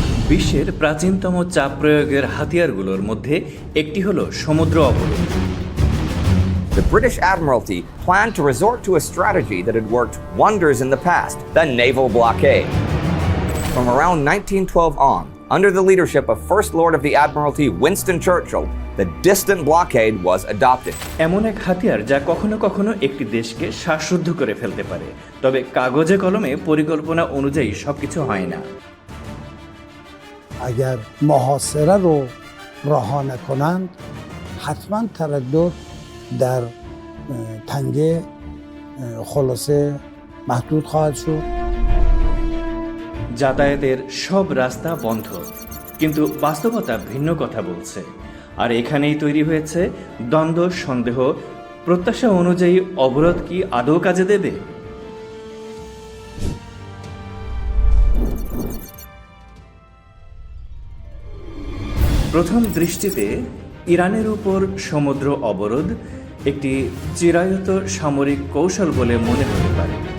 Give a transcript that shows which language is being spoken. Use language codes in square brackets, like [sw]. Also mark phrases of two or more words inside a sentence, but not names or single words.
[bn] বিশ্বের প্রাচীনতম চাপ প্রয়োগের হাতিয়ারগুলোর মধ্যে একটি হলো সমুদ্র অবরোধ। [en] The British Admiralty planned to resort to a strategy that had worked wonders in the past, the naval blockade. From around 1912 on, under the leadership of First Lord of the Admiralty Winston Churchill, the distant blockade was adopted. [bn] এমন এক হাতিয়ার যা কখনো কখনো একটি দেশকে শ্বাসরুদ্ধ করে ফেলতে পারে, তবে কাগজে কলমে পরিকল্পনা অনুযায়ী সবকিছু হয় না। [fa] اگر محاصره رو رها نکنند حتما تردد در تنگه خلاصه محدود خواهد شد. [bn] যাতায়াতের সব রাস্তা বন্ধ, কিন্তু বাস্তবতা ভিন্ন কথা বলছে। আর এখানেই তৈরি হয়েছে দ্বন্দ্ব, সন্দেহ। প্রত্যাশা অনুযায়ী অবরোধ কি আদৌ কাজে দেবে? প্রথম দৃষ্টিতে ইরানের উপর সমুদ্র অবরোধ একটি চিরায়ত সামরিক কৌশল বলে মনে হতে পারে,